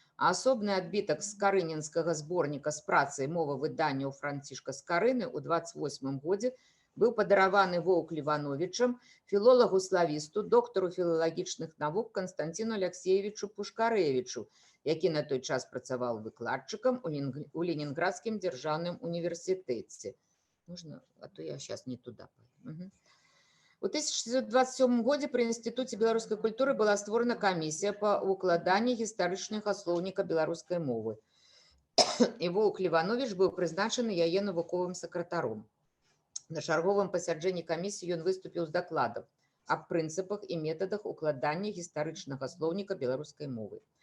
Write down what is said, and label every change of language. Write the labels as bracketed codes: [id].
[be] А асобны адбітак скарынінскага зборніка з працай «Мова выданняў Францішка Скарыны» ў 28 годзе быў падараваны Воўк Лівановічам, філолагу-славісту, доктару філалагічных навук Канстанціну Аляксеевічу Пушкарэвічу, які на той час працаваў выкладчыкам у Ленінградскім дзяржаўным універсітэце. [ru] Можна, а то я сейчас не туда. [be] У 1927 годзе пры Інстытуце беларускай культуры была створана камісія па укладанні гістарычнага слоўніка беларускай мовы. І Воўк Лівановіч быў прызначаны яе навуковым сакратаром. На чарговым пасяджэнні камісіі ён выступіў з дакладам аб прынцыпах і метадах укладання гістарычнага слоўніка беларускай мовы.